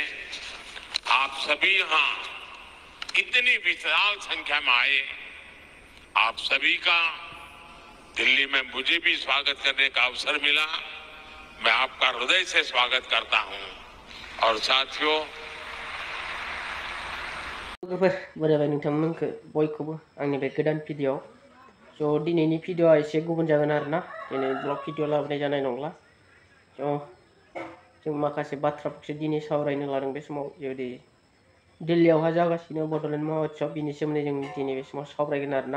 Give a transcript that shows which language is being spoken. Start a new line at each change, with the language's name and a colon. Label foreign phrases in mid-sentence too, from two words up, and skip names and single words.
Hindi: आप सभी यहाँ इतनी विशाल संख्या में आए, आप सभी का दिल्ली में मुझे भी स्वागत करने का अवसर मिला। मैं आपका हृदय से स्वागत करता हूं। और साथियों,
Bodo: बराबर नोंथांमोनखौ बयखौबो आंनि बे गोदान भिडिअ स' दिनैनि भिडिअआ एसे गुबुन जागोन आरोना। दिनै
English: vlog video
Bodo: लाबोनाय जानाय नंला। स' जों माखासे बाथ्राफोरखौ दिनै सावरायनो लादों बे समाव। जुदि दिल्लीयावहा जागासिनो बड'लेण्ड महोत्सव, बिनि सोमोन्दै जों दिनै बे समाव सावरायगोन आरोना।